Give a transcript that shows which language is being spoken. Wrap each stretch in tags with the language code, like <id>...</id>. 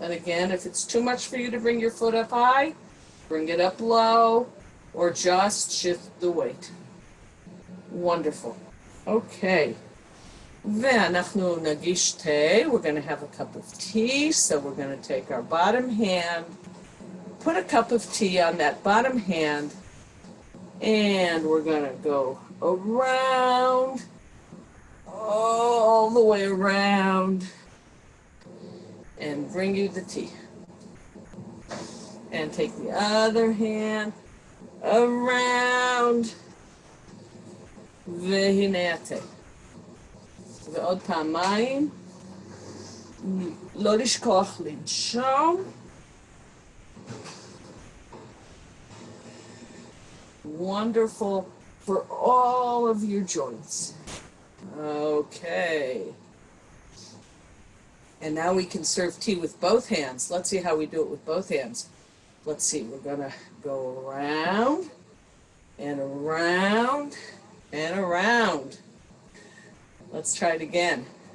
<en>And again, if it's too much for you to bring your foot up high, bring it up low, or just shift the weight. Wonderful. Okay.</en> <he>ואנחנו נגיש tea.</he> <en>We're going to have a cup of tea. So we're going to take our bottom hand, put a cup of tea on that bottom hand, and we're going to go around, all the way around, and bring you the tea. And take the other hand around,</en> <he>והנה התה. ועוד פעמיים, לא לשכוח לנשום.</he> <en>Wonderful for all of your joints. Okay. And now we can serve tea with both hands. Let's see how we do it with both hands. Let's see, we're gonna go around and around and around. Let's try it again.</en>